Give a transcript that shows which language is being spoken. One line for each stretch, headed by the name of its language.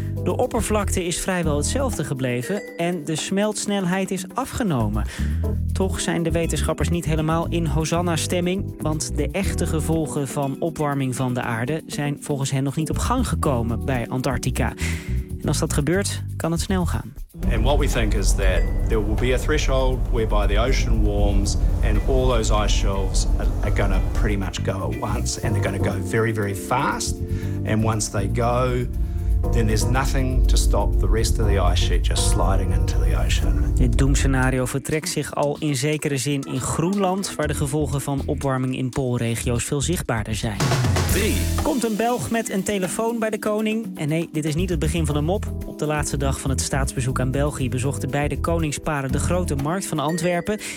Dutch: De oppervlakte is vrijwel hetzelfde gebleven en de smeltsnelheid is afgenomen. Toch zijn de wetenschappers niet helemaal in Hosanna-stemming, want de echte gevolgen van opwarming van de aarde zijn volgens hen nog niet op gang gekomen bij Antarctica. En als dat gebeurt, kan het snel gaan.
English: And what we think is that there will be a threshold whereby the ocean warms and all those ice shelves are going to pretty much go at once, and they're going to go very, very fast. And once they go, then there's nothing to stop the rest of the ice sheet just sliding into the ocean.
Dutch: Het doemscenario vertrekt zich al in zekere zin in Groenland, waar de gevolgen van opwarming in poolregio's veel zichtbaarder zijn. 3. Komt een Belg met een telefoon bij de koning? En nee, dit is niet het begin van een mop. Op de laatste dag van het staatsbezoek aan België bezochten beide koningsparen de grote markt van Antwerpen.